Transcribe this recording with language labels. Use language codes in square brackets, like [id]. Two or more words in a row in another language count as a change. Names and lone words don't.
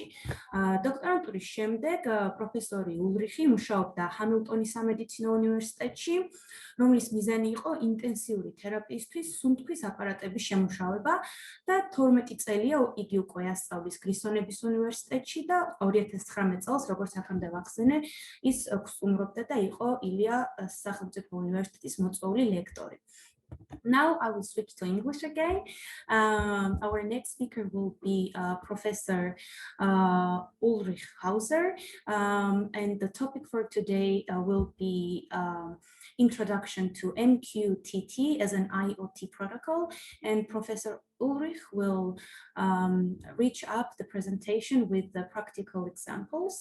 [ka] დოქტორანტურის შემდეგ პროფესორი ულრიხი მუშაობდა ჰამილტონის სამედიცინო უნივერსიტეტში, რომლის მიზანი იყო ინტენსიური თერაპიისთვის სუნთქვის აპარატების შემუშავება და 12 წელია იგი უკვე ასწავლის გრისონების უნივერსიტეტში და 2019 წელს, როგორც აქამდე ვახსენე, ის სტუმრობდა და იყო ილია სახელმწიფო უნივერსიტეტის მოწვეული ლექტორი. [en] Now I will switch to English again. Our next speaker will be Professor Ulrich Hauser, and the topic for today will be introduction to MQTT as an IoT protocol, and Professor Ulrich will reach up the presentation with the practical examples.